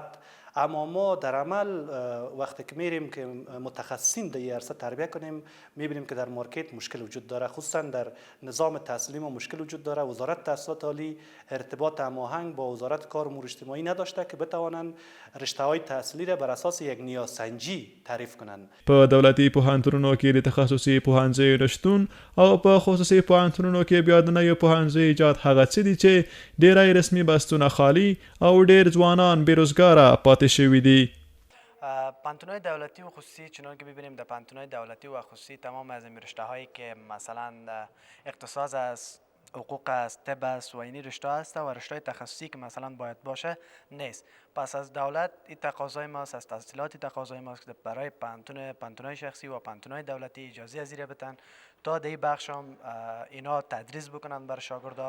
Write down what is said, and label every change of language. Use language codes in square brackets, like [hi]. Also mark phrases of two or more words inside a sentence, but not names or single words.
[fa] اما ما در عمل وقتی که میریم که متخصصین در این عرصه تربیه کنیم میبینیم که در مارکت مشکل وجود داره، خصوصا در نظام تحصیلی ما مشکل وجود داره. وزارت تحصیلات عالی ارتباط هماهنگ با وزارت کار و امور اجتماعی نداشته که بتوانند رشته های تحصیلی را بر اساس یک نیازسنجی تعریف کنند. [ps] په دولتي پوهنتونونو کې د تخصصي پوهنځیو نشتون او په خصوصي پوهنتونونو کې بیا د نویو پوهنځیو ایجاد هغه څه دي چې ډیری رسمي بستونه خالي او ډیر ځوانان بیروزګاره پاتې شوي دي. [fa] پوهنتون‌های دولتی و خصوصی چنان که ببینیم در پوهنتون‌های دولتی و خصوصی تمام از این رشته‌هایی که مثلا اقتصاد است، حقوق است، طب است و اینی رشته است و رشته تخصصی که مثلا باید باشه نیست. پس از دولت این تقاضای ماست، از تحصیلات تقاضای ماست که برای پوهنتون‌های شخصی و پوهنتون‌های دولتی اجازه ازیره بدن تا در این بخش هم اینا تدریس بکنن بر شاگردا.